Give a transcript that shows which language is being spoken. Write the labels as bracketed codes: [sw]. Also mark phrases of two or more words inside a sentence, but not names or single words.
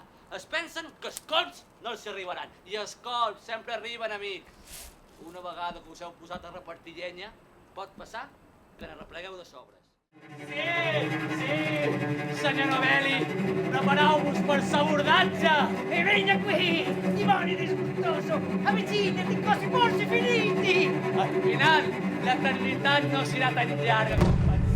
[ca] Es pensen que els colps no els arribaran. I els colps sempre arriben, amic. Una vegada que us heu posat a repartir llenya, pot passar que n'arreplegueu de sobres. Sí, senyor Novelli, prepareu-vos per l'abordatge. [it] E venga qui, dimoni disgustoso, avvicinati, così forse finiti. [ca] Al final, l'eternitat no serà tan llarga com